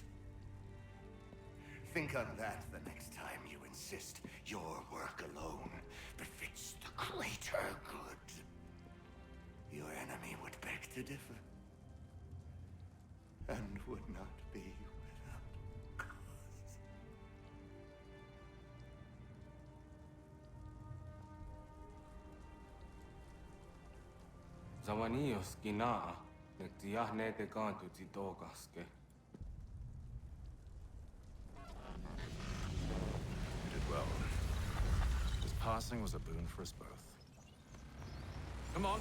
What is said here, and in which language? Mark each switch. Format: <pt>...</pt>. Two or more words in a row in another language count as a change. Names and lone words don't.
<en>Think on that the next time you insist your work alone befits the greater good. Your enemy would beg to differ, and would not be without cause. Zawanios gina, nektiahne te kantu titogaske. You did well. This passing was a boon for us both. Come on.</en>